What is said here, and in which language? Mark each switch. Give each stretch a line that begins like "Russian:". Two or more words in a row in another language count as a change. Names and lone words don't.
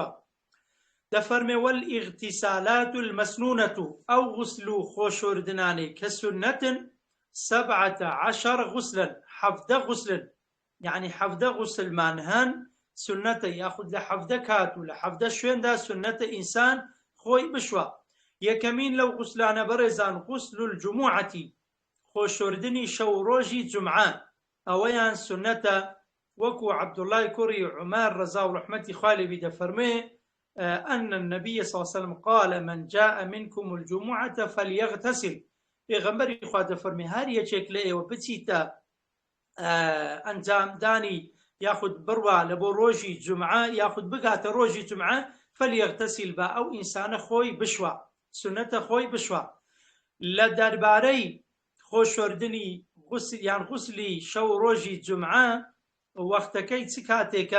Central Kurdish: دەفەرمێ
Arabic: والئیغتیسالات المەسنونەة،
Central Kurdish: ئەو غوسل و خۆشۆردنانەی کە سونەتن 17 غوسلا، 17 غوسلن، یعنی 17 غوسلمان هەن سونەتە، یاخود لە 17 کات و لە 17 شوێندا سونەتە ئینسان خۆی بشوە. یەکەمین لەو غوسلانە بەڕێزان
Arabic: غوسل الجموعة،
Central Kurdish: خۆشۆردنی شەو ڕۆژی جومعە، ئەوەیان سونەتە، وەکو عەبدوڵای کوڕی عومەر ڕەزا و ڕەحمەتی خوا لێبی دەفەرمێ
Arabic: أن النبي صلى الله عليه وسلم قال من جاء منكم الجمعة فليغتسل.
Central Kurdish: پێغەمبەری خوا دەفەرمێ هەر یەکێک لە ئێوە بچیتە ئەنجامدانی یاخود بڕوا لە بۆ ڕۆژی جومعە یاخود بگاتە ڕۆژی جومعە، فەلیەغتەسیل، بە ئەو ئینسانە خۆی بشوە، سونەتە خۆی بشوە. لە دەربارەی خۆشۆردنی غوسل یان غوسلی شەو ڕۆژی جومعە، وەختەکەی چ کاتێکە؟